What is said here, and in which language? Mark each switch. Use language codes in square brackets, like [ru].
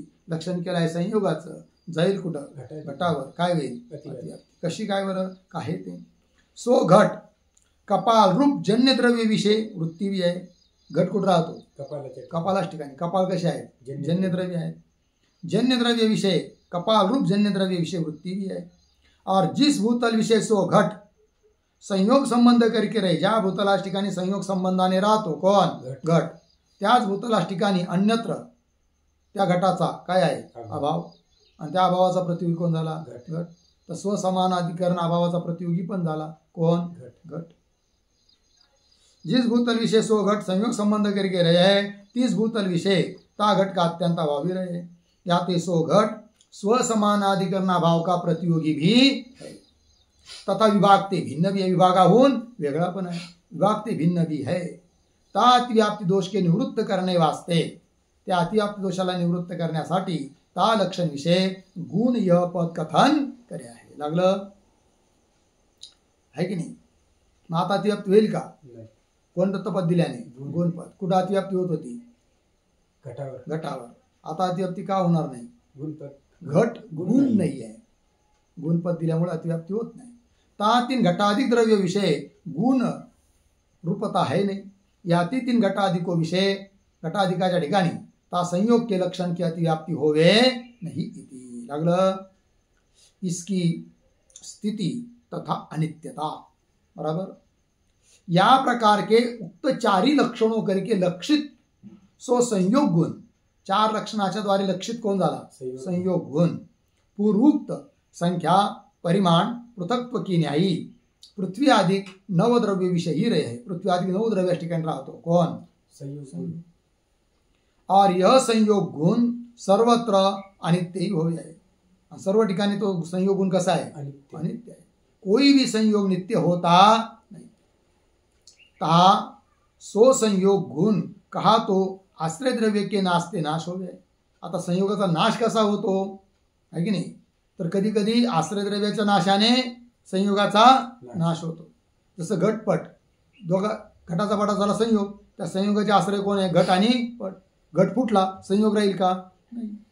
[mr] लक्षण केलं आहे संयोगाचं जाईल कुठं घटावर काय होईल अतिव्याप्ती. कशी काय बरं काय ते. [hi] सो घट कपाल रूप जन्य द्रव्य विषय वृत्ती भी [mr] आहे. घट कुठं राहतो कपालाच ठिकाणी. कपाल कसे आहे जन्य द्रव्य आहे. [hi] जन्य द्रव्य विषय कपाल रूप जन्य द्रव्य विषय वृत्ती भी है. और जिस भूतल विषय सो घट संयोग संबंध करके रहे. [mr] ज्या भूतलाच ठिकाणी संयोग संबंधाने राहतो कोण घट त्याच भूतलाच ठिकाणी अन्यत्र त्या घटाचा काय आहे अभाव. आणि त्या अभावाचा प्रतियोगी कोण झाला घट. तर स्वसमानाधिकरण अभावाचा प्रतियोगी पण झाला कोण घट. [hi] जिस भूतल विषय सो घट संयोग संबंध करके रहे है तीस भूतल विषय ता घट का अत्यंत अभाव भी रहे. याते सो घट स्वसमानाधिकरण अभाव का प्रतियोगी भी है. तथा विभाग ते भिन्न भी है. [mr] विभागाहून वेगळा पण आहे. [hi] विभाग ते भिन्न भी है. ता अतिव्याप्ती दोष के निवृत्त करणे वास्ते [mr] त्या अतिव्याप्ती दोषाला निवृत्त करण्यासाठी [hi] ता लक्षण विषय गुण यह पद कथन करे आहे. [mr] लागलं आहे की नाही. मग आता अतिव्याप्ती होईल का कोणतं पद दिल्याने गुण पद. कुठं अतिव्याप्ती होत होती घटावर. आता अतिव्याप्ती का होणार नाही घट गुण नाही आहे. गुणपद दिल्यामुळे अतिव्याप्ती होत नाही. [hi] ता तीन घटाधिक द्रव्य विषय गुण रूपता है नहीं. या तीन घटाधिको विषय [mr] घटाधिकाच्या ठिकाणी [hi] ता संयोग के लक्षण की अतिव्याप्ती होवे नहीं इति. लागलं इसकी स्थिति तथा अनित्यता बराबर. या प्रकार के उक्त चारी लक्षणों करके लक्षित सो संयोग गुण. [mr] चार लक्षणाच्या द्वारे लक्षित कोण झाला संयोग गुण. [hi] पूर्वोक्त संख्या परिमाण पृथक्त्व की न्यायी पृथ्वी अधिक नवद्रव्य विषय ही रहे. [mr] पृथ्वी अधिक नवद्रव्य ठिकाणी राहतो कोण संयोग. [hi] और यह संयोग गुण सर्वत्र अनित्य ही होवे [mr] आहे. सर्व ठिकाणी तो संयोग गुण कसा आहे अनित्य आहे. [hi] कोई भी संयोग नित्य होता नहीं. तहा सो संयोग गुण कहा तो आश्रय द्रव्य के नाशते नाश हो गए. [mr] आता संयोगाचा नाश कसा होतो आहे की नाही, तर कधी कधी आश्रय द्रव्याच्या नाशाने संयोगाचा नाश होतो. जसं घटपट, दोघा घटाचा पटा झाला संयोग, त्या संयोगाचे आश्रय कोण आहे, घट आणि पट. घट फुटला, संयोग राहील का, नाही.